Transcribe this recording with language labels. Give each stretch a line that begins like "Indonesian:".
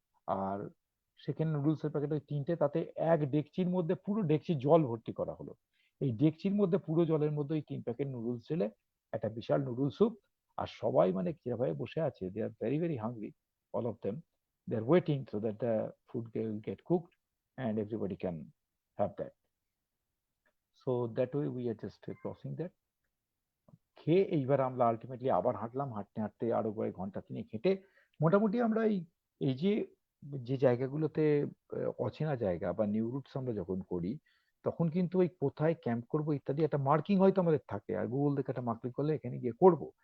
Bangla: আর সেখানে নুডলসের প্যাকেট ওই তিনটে, তাতে এক ডেকচির মধ্যে পুরো ডেকচি জল ভর্তি করা হলো। এই ডেকচির মধ্যে পুরো জলের মধ্যে ওই 3 প্যাকেট নুডলস ঢেলে একটা বিশাল নুডল স্যুপ। আর সবাই মানে যেভাবে বসে আছে,
English: They are very very hungry, all of them, they are waiting so that the food will get cooked and everybody can have that. So that way we are just crossing that.
Bangla: খেয়ে এইবার আমরা ultimately আবার হাঁটলাম, হাঁটতে হাঁটতে আরো কয়েক ঘন্টা তিনেক হেঁটে মোটামুটি আমরা এই এই যে যে জায়গাগুলোতে অচেনা জায়গা বা নিউ রুটস আমরা যখন করি, তখন কিন্তু ওই কোথায় ক্যাম্প করব ইত্যাদি একটা মার্কিং হয়তো আমাদের থাকে, আর গুগল দেখে একটা মার্কিং করলে এখানে গিয়ে করব।